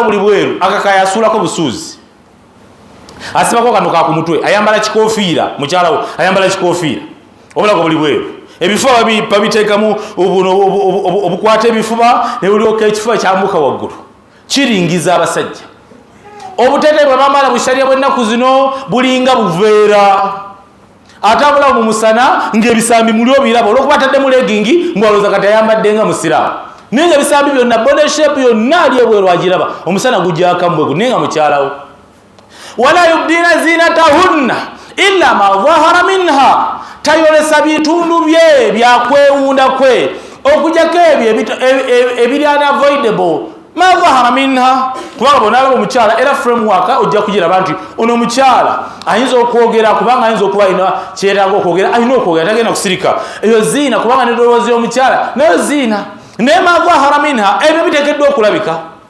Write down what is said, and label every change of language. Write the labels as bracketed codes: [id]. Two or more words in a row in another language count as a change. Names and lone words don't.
[lg] buli bweru akakaya asuulako busuuzi asibako kano ka ku mutwe ayambala kikoofiira mukyala we ayambala kikoofiira obulago buli bweru ebifuba babiteekamu obukwata ebifuba ne bulyoka ekifuba kyambuka waggulu kiringiza abasajja obuteete bwe bambala bushariya bw'ennaku zino bulinga buveera atambula mu musana ng'ebisambi muli obiraba olwokuba ataddemu legingi ng'alowooza kati ayambadde nga musiraamu naye nga ebisambi byonna [en] body shape [lg] yonna ali ebweru agiraba omusana gujjaka mbwegu naye nga mukyalawo [ar] ولا يبدين زينتهن إلا ما ظهر منها [lg] tayolesa bitundu bye byakwewunda kwe okujjako ebyo ebiri unavoidable [ar] ما ظهر منها [lg] kubanga bonalaba omukyala era framework ojja kugiraba nti ono omukyala ayinza okwogera kubanga ayinza okuba alina kyetaaga okwogera alina okwogera tagenda kusirika eyo ziina kubanga nedowooza omukyala nayo ziina naye [ar] ما ظهر منها [lg] ebyo biteekeddwa okulabika